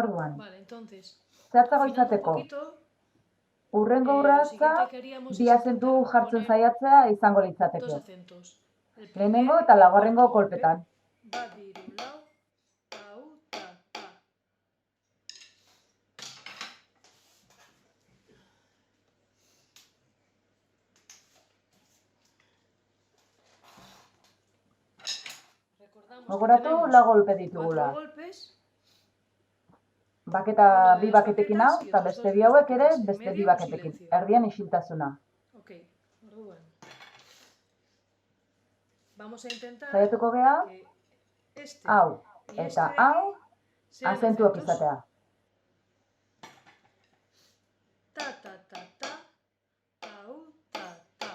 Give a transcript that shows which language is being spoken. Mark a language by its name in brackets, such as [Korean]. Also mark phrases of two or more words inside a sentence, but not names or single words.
[Basque] Orduan, [Spanish] Vale, entonces, [Basque] zehatzago [Spanish] afinando un [Basque] izateko, [Spanish] poquito, [Basque] hurrengo [Spanish] lo [Basque] urratsa [Spanish] siguiente que haríamos [Basque] bi [Spanish] es [Basque] azentu [Spanish] intentar [Basque] jartzen [Spanish] poner [Basque] saiatzea izango 2 litzateke. [Spanish] acentos. El [Basque] Lehenengo [Spanish] primer [Basque] eta [Spanish] y el [Basque] laugarrengo [Spanish] cuarto golpe. [Basque] kolpetan. Ba, biru, lau, tau, ta, ta. [Spanish] Recordamos que [Basque] Gogoratu [Spanish] tenemos [Basque] lau golpe 4 ditugula. [Spanish] golpes, [Basque] Baketa [Spanish] uno de [Basque] bi 2 baketekin hau, [Spanish] baquetas y [Basque] eta [Spanish] otros 2 [Basque] beste [Spanish] de [Basque] bi 2 hauek ere [Spanish] baquetas. En [Basque] beste bi [Spanish] medio un [Basque] baketekin. [Spanish] silencio. [Basque] Erdian isiltasuna. Ok, orduan. [Spanish] Vamos a intentar [Basque] Saiatuko gea, [Spanish] que este [Basque] hau [Spanish] y este [Basque] eta [Spanish] de [Basque] hau [Spanish] aquí sean [Basque] azentuak [Spanish] acentos. [Basque] izatea. Ta, ta, ta, ta, tau, ta, ta.